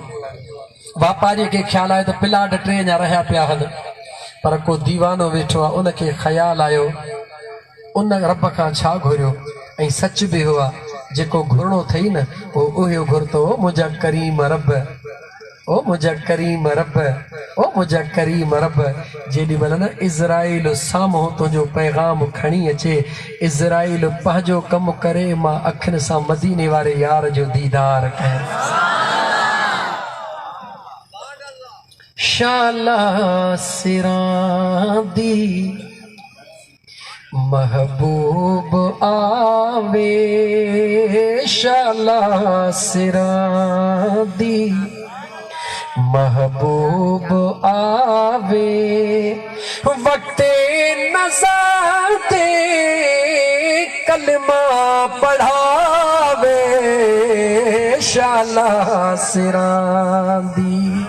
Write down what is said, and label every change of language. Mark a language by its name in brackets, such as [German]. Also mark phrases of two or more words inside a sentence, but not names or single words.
[Sindhi] वापारी खे ख़्यालु आयो त प्लाट 3 अञा रहिया पिया हल पर को दीवानो वेठो आहे उनखे ख़्यालु आयो उन रब खां छा घुरियो ऐं सच बि हुआ जेको घुरणो अथई न उहो घुरतो मुंहिंजा करीम रब ओ मुंहिंजा करीम रब ओ मुंहिंजा करीम रब। जेॾी महिल न इज़राइल साम्हूं तुंहिंजो पैगाम खणी अचे इज़राइल पंहिंजो कमु करे मां अखियुनि सां मदीने वारे यार जो दीदार कयां। [Punjabi] شالا سراں دی محبوب آوے شالا سراں دی محبوب آوے وقتے نزع تے کلمہ پڑھاوے شالا سراں دی